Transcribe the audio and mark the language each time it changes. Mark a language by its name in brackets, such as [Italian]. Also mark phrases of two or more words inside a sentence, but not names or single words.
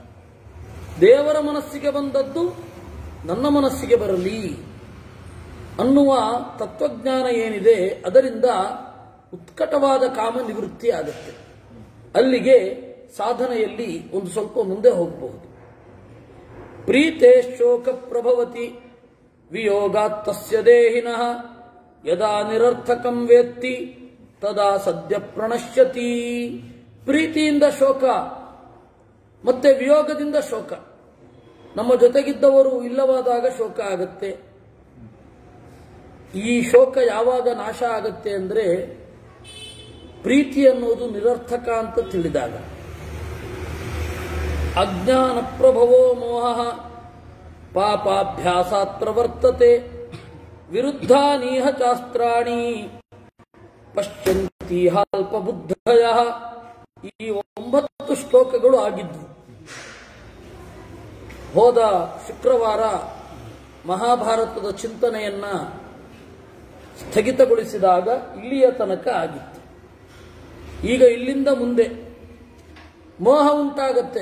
[Kannada] ದೇವರ ಮನಸ್ಸಿಗೆ ಬಂದದ್ದು ನನ್ನ ಮನಸ್ಸಿಗೆ ಬರಲಿ. ಅನ್ನುವ ತತ್ವಜ್ಞಾನ ಏನಿದೆ ಅದರಿಂದ ಉತ್ಕಟವಾದ ಕಾಮ ನಿವೃತ್ತಿ ಆಗುತ್ತೆ. ಅಲ್ಲಿಗೆ ಸಾಧನೆಯಲ್ಲಿ ಒಂದು ಸ್ವಲ್ಪ ಮುಂದೆ ಹೋಗಬಹುದು. [Sanskrit] ಪ್ರೀತೆ ಶೋಕ ಪ್ರಭವತಿ ವಿಯೋಗಾತ್ ತಸ್ಯ ದೇಹಿನಃ ಯದಾ ನಿರರ್ಥಕಂ ವೇತ್ತಿ ತದಾ ಸದ್ಯ ಪ್ರಣಶ್ಯತಿ. [Kannada] ಪ್ರೀತಿಯಿಂದ ಶೋಕ ಮತ್ತೆ ವಿಯೋಗದಿಂದ ಶೋಕ. ನಮ್ಮ ಜೊತೆಗಿದ್ದವರು ಇಲ್ಲವಾದಾಗ ಶೋಕ ಆಗುತ್ತೆ. ಈ ಶೋಕ ಯಾವಾಗ ನಾಶ ಆಗತ್ತೆ ಅಂದ್ರೆ ಪ್ರೀತಿ ಅನ್ನೋದು ನಿರರ್ಥಕ ಅಂತ ತಿಳಿದಾಗ. [Sanskrit] ಅಜ್ಞಾನ ಪ್ರಭವೋ ಮೋಹ ಪಾಪಾಭ್ಯಾಸಾತ್ ಪ್ರವರ್ತತೆ ವಿರುದ್ಧಾನೀಹ ಶಾಸ್ತ್ರಾಣಿ ಪಶ್ಯಂತಿ ಅಲ್ಪ ಬುದ್ಧಯ. [Kannada] ಈ 9 ಶ್ಲೋಕಗಳು ಆಗಿದ್ವು. ಹೋದ ಶುಕ್ರವಾರ ಮಹಾಭಾರತದ ಚಿಂತನೆಯನ್ನ ಸ್ಥಗಿತಗೊಳಿಸಿದಾಗ ಇಲ್ಲಿಯ ತನಕ ಆಗಿತ್ತು. ಈಗ ಇಲ್ಲಿಂದ ಮುಂದೆ ಮೋಹ ಉಂಟಾಗತ್ತೆ.